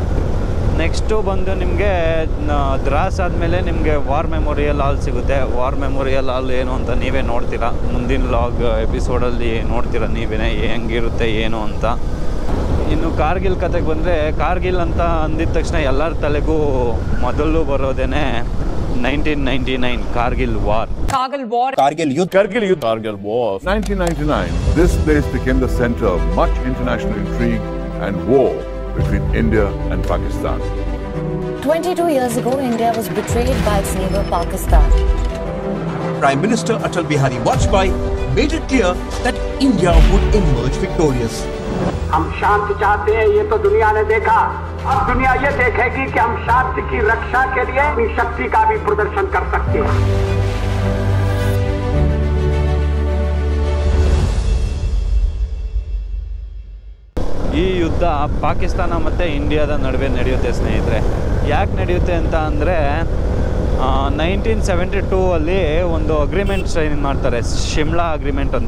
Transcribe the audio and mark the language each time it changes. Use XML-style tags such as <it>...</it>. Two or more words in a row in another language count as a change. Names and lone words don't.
<kn>ನೆಕ್ಸ್ಟು ಬಂದು ನಿಮಗೆ ದ್ರಾಸ್ ಆದಮೇಲೆ ನಿಮಗೆ ವಾರ್ ಮೆಮೋರಿಯಲ್ ಹಾಲ್ ಸಿಗುತ್ತೆ. ವಾರ್ ಮೆಮೋರಿಯಲ್ ಹಾಲ್ ಏನು ಅಂತ ನೀವೇ ನೋಡ್ತೀರಾ, ಮುಂದಿನ</kn> <en>log episodealli</en> <kn>ನೋಡ್ತೀರಾ ನೀವೇ ಹೆಂಗಿರುತ್ತೆ ಏನು ಅಂತ. ಇನ್ನು ಕಾರ್ಗಿಲ್ ಕತೆಗೆ ಬಂದರೆ, ಕಾರ್ಗಿಲ್ ಅಂತ ಅಂದಿದ ತಕ್ಷಣ ಎಲ್ಲರ ತಲೆಗೂ ಮೊದಲು ಬರೋದೇನೆ 1999 Kargil War.</kn> <en>Kargil Youth. 1999. This place became the center of much international intrigue and war between India and Pakistan. 22 years ago, India was betrayed by its neighbor Pakistan. Prime Minister Atal Bihari Vajpayee made it clear that India would emerge victorious.</en> <hi>हम शांति चाहते हैं, ये तो दुनिया ने देखा. अब दुनिया ये देखेगी कि हम शांति की रक्षा के लिए अपनी शक्ति का भी प्रदर्शन कर सकते हैं.</hi> <kn>ಈ ಯುದ್ಧ ಪಾಕಿಸ್ತಾನ ಮತ್ತು ಇಂಡಿಯಾದ ನಡುವೆ ನಡೆಯುತ್ತೆ ಸ್ನೇಹಿತರೆ. ಯಾಕೆ ನಡೆಯುತ್ತೆ ಅಂತ ಅಂದರೆ 1972 ಅಲ್ಲಿ ಒಂದು</kn> <en>agreement sign</en> <kn>ಮಾಡ್ತಾರೆ, ಶಿಮ್ಲಾ ಅಗ್ರಿಮೆಂಟ್ ಅಂತ.</kn>